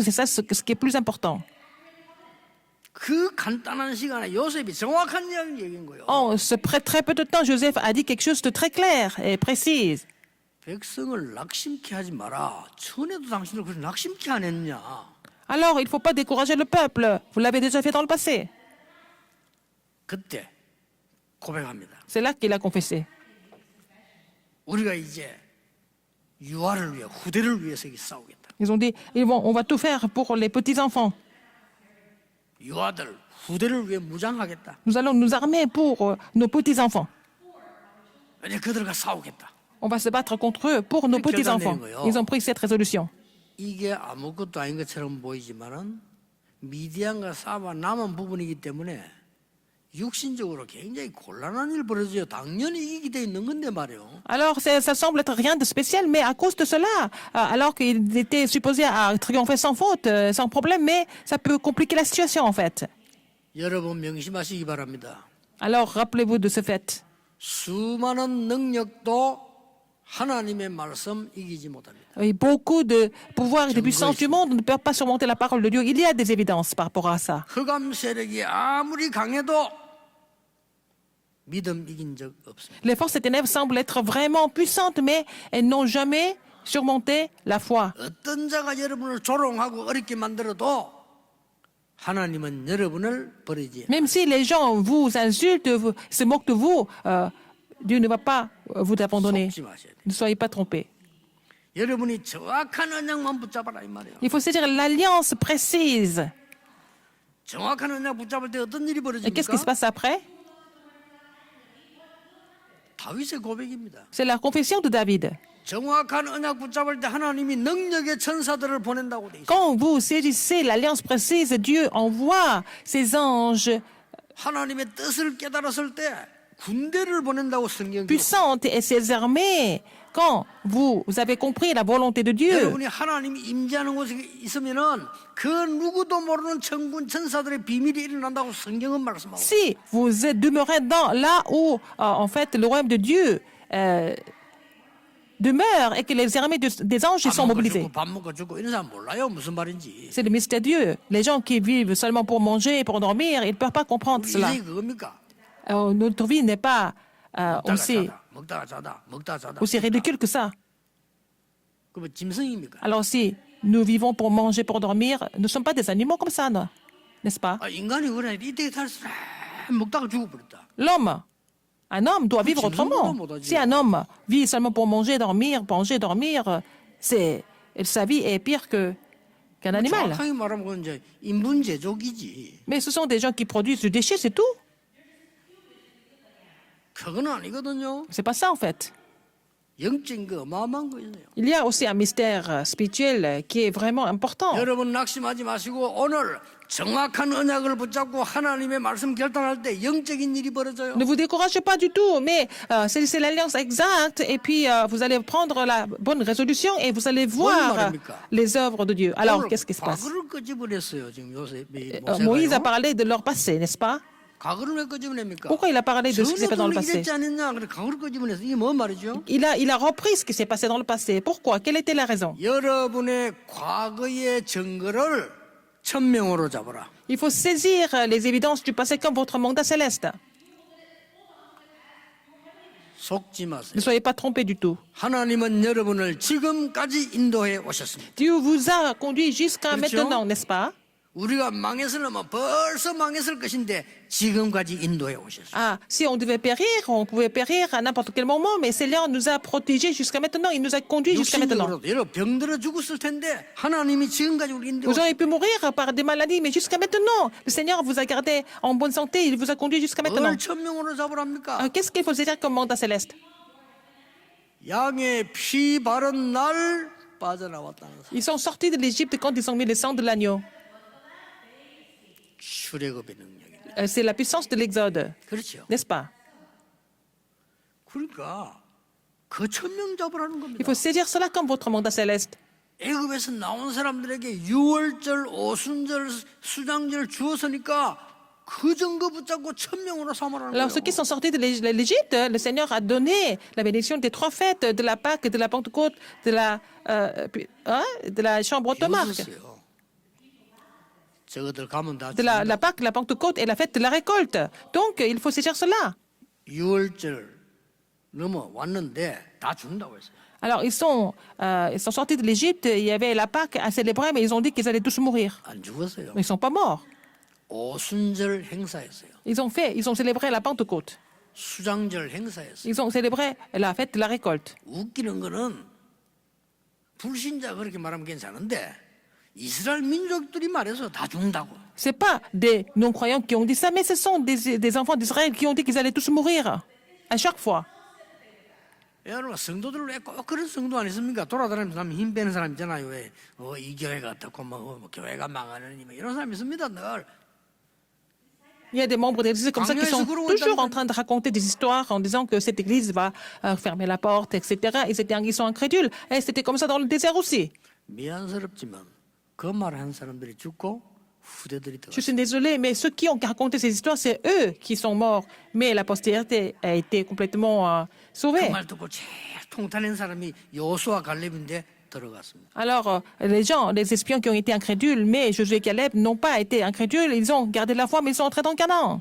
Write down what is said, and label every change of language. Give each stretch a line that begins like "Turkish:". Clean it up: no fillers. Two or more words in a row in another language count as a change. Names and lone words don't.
French: C'est ça ce qui est plus important.
Korean: 그 간단한 시간에 요셉이 정확한 이야기를 얘기한 거예요.
French: En très peu de temps, Joseph a dit quelque chose de très clair et précis.
Korean: 백성을 낙심케 하지 마라. 전에도 당신들 그렇게 낙심케 안 했냐?
French: Alors, il ne faut pas décourager le peuple. Vous l'avez déjà fait dans le passé.
Korean: 그때 고백합니다.
French: C'est là qu'il a confessé.
Korean: 우리가 이제 유아를 위해 후대를 위해서 싸우겠다.
French: Ils ont dit, on va tout faire pour les petits-enfants.
Korean: 유아들 후대를 위해 무장하겠다.
French: Nous allons nous armer pour nos petits-enfants.
Korean: 이제 그들과 싸우겠다.
French: On va se battre contre eux pour nos petits-enfants. Ils ont pris cette résolution.
Korean: 이게 아무것도 아닌 것처럼 보이지만은 미디안과 싸워 남은 부분이기 때문에 육신적으로 굉장히 곤란한 일 벌어져요. 당연히 이기게 돼 있는 건데 말이에요.
French: Alors, ça semble être rien de spécial, mais à cause de cela, alors qu'ils étaient supposés à triompher sans faute, sans problème, mais ça peut compliquer la situation en fait.
Korean: 여러분 명심하시기 바랍니다.
French: Alors, rappelez-vous de ce fait.
Korean: 수많은 능력도 하나님의 말씀 이기지 못합니다.
French: Et beaucoup de pouvoirs et de puissances du monde ne peuvent pas surmonter la parole de Dieu. Il y a des évidences par rapport à ça.
Korean: 흑암 세력이 아무리 강해도 믿음 이긴 적 없습니다.
French: Les forces des ténèbres semblent être vraiment puissantes, mais elles n'ont jamais surmonté la foi.
Korean: 어떤 자가 여러분을 조롱하고 어렵게 만들어도 하나님은 여러분을 버리지.
French: Même si les gens vous insultent, se moquent de vous, Dieu ne va pas vous abandonner.
Korean: 속지 마셔야 돼.
French: Ne soyez pas trompés.
Korean: 여러분이 정확한 언약만 붙잡아라 이 말이에요.
French: Il faut saisir l'alliance précise.
Korean: 정확한 언약 붙잡을 때 어떤 일이
French: Et qu'est-ce qui se
Korean: 벌어집니까?
French: passe après?
Korean: 다윗의 고백입니다.
French: C'est la confession de David.
Korean: 정확한 언약 붙잡을 때 하나님이 능력의 천사들을 보낸다고 돼 있어요.
French: Quand vous saisissez l'alliance précise, Dieu envoie ses anges
Korean: 하나님의 뜻을 깨달았을 때 군대를 보낸다고 성경이
French: puissantes et ses armées. Quand vous avez compris la volonté de Dieu,
Korean: 여러분이 하나님이 임재하는 곳에 있으면은 그 누구도 모르는 천군 천사들의 비밀이 일어난다고 성경은 말씀하고 있어요.
French: si vous êtes demeuré là où, en fait, le royaume de Dieu demeure et que les armées des anges y sont mobilisées.
Korean: 밥 먹고 죽고 이런 사람 몰라요 무슨 말인지.
French: C'est le mystère de Dieu. Les gens qui vivent seulement pour manger et pour dormir, ils ne peuvent pas comprendre
Korean: 우리
French: cela.
Korean: 인생이 그겁니까?
French: Notre vie n'est pas aussi
Korean: 먹다가 자다 먹다가 자다.
French: aussi ridicule que ça.
Korean: 그뭐 짐승입니까?
French: Alors si nous vivons pour manger, pour dormir, nous ne sommes pas des animaux comme ça, non? N'est-ce pas?
Korean: 아, 인간이 그래 이때 살수 먹다가 죽어버렸다.
French: L'homme, un homme doit vivre autrement. Si un homme vit seulement pour manger, dormir, sa vie est pire qu'un animal.
Korean: 정확하게 말하면 그건 이제 인분 제조기지.
French: Mais ce sont des gens qui produisent du déchet, c'est tout.
Korean: 그건 아니거든요.
French: C'est pas ça en fait.
Korean: 영적인 거 어마어마한 거예요.
French: Il y a aussi un mystère spirituel qui est vraiment important.
Korean: 여러분 낙심하지 마시고 오늘 정확한 언약을 붙잡고 하나님의 말씀 결단할 때 영적인 일이 벌어져요.
French: Ne vous découragez pas du tout, mais c'est l'alliance exacte et puis vous allez prendre la bonne résolution et vous allez voir les œuvres de Dieu. Alors, qu'est-ce qui se passe?
Korean: 과거를 끄집어냈어요. 지금 요새
French: Moïse a parlé de leur passé, n'est-ce pas?
Korean: 과거를 왜 끄집어냅니까?
French: Pourquoi il a parlé de ce qui s'est passé dans le passé?
Korean: 이랬지 않느냐? 그래 과거를 끄집어내서 이게 뭔 말이죠?
French: Il a repris ce qui s'est passé dans le passé. Pourquoi? Quelle était la raison?
Korean: 여러분의 과거의 증거를 천명으로 잡아라.
French: Il faut saisir les évidences du passé comme votre mandat céleste.
Korean: 속지 마세요.
French: Ne soyez pas trompés du tout.
Korean: 하나님은 여러분을 지금까지 인도해 오셨습니다.
French: Dieu vous a conduit jusqu'à
Korean: 그렇죠?
French: maintenant, n'est-ce pas?
Korean: 우리가 망했으면 벌써 망했을 것인데 지금까지 인도해 오셨어요.
French: Ah, si on devait périr, on pouvait périr à n'importe quel moment, mais le Seigneur nous a protégés jusqu'à maintenant. Il nous a conduits jusqu'à maintenant.
Korean: 육신적으로도 여러분 병들어 죽었을 텐데 하나님이 지금까지 우리 인도해
French: Vous auriez pu mourir par des maladies, mais jusqu'à maintenant, le Seigneur vous a gardé en bonne santé. Il vous a conduit jusqu'à maintenant.
Korean: 뭘 천명으로 잡으랍니까?
French: Qu'est-ce qu'il faut saisir comme mandat céleste?
Korean: 양의 피 바른 날 빠져나왔다는 사실.
French: Ils sont sortis de l'Égypte quand ils ont mis le sang de l'agneau.
Korean: 출애굽의 능력입니다.
French: C'est la puissance de l'Exode,
Korean: 그렇죠.
French: n'est-ce pas?
Korean: 그러니까 그 천명 잡으라는
French: Il
Korean: 겁니다.
French: faut saisir cela comme votre mandat céleste.
Korean: 애굽에서 나온 사람들에게 유월절, 오순절, 수장절 주었으니까 그 증거 붙잡고 천명으로 삼으라는
French: Alors,
Korean: 거예요.
French: ceux qui sont sortis de l'Égypte, le Seigneur a donné la bénédiction des 3 fêtes, de la Pâque, de la Pentecôte, de la chambre de marque,
Korean: 비웃었어요. 저것들 가면 다
French: de la Pâque, la Pentecôte et la fête de la récolte. Donc, il faut saisir cela.
Korean: 유월절 넘어왔는데 다 죽는다고 했어요.
French: Alors, ils sont sortis de l'Égypte, il y avait la Pâque à célébrer, mais ils ont dit qu'ils allaient tous mourir.
Korean: 안 죽었어요.
French: Mais ils ne sont pas morts.
Korean: 오순절 행사했어요.
French: Ils ont célébré la Pentecôte.
Korean: 수장절 행사했어요.
French: Ils ont célébré la fête de la récolte.
Korean: 웃기는 거는 불신자 그렇게 말하면 괜찮은데 이스라엘 민족들이 말해서 다 죽는다고.
French: Ce n'est pas des non-croyants qui ont dit ça, mais ce sont des enfants d'Israël qui ont dit qu'ils allaient tous mourir. À chaque fois.
Korean: 여러분 성도들 왜 꼭 그런 성도 아니십니까? 돌아다니면서 사람 힘 빼는 사람 있잖아요. 왜 이 교회가 어떻고 뭐 교회가 망하느니 뭐 이런 사람 있습니다. 늘.
French: Il y a des membres d'église comme ça qui sont toujours en train de raconter des histoires en disant que cette église va fermer la porte, etc. Ils sont incrédules. Et c'était comme ça dans le désert aussi.
Korean: 미안스럽지만 그 말한 사람들이 죽고 후대들이 더.
French: Je suis désolée, mais ceux qui ont raconté ces histoires, c'est eux qui sont morts. Mais la postérité a été complètement
Korean: 그
French: sauvés.
Korean: 말 듣고 제일 통탄한 사람이 여호수아 갈렙인데 들어갔습니다.
French: Alors, les gens, les espions qui ont été incrédules, mais Josué et Caleb n'ont pas été incrédules, ils ont gardé la foi, mais ils sont entrés dans Canaan.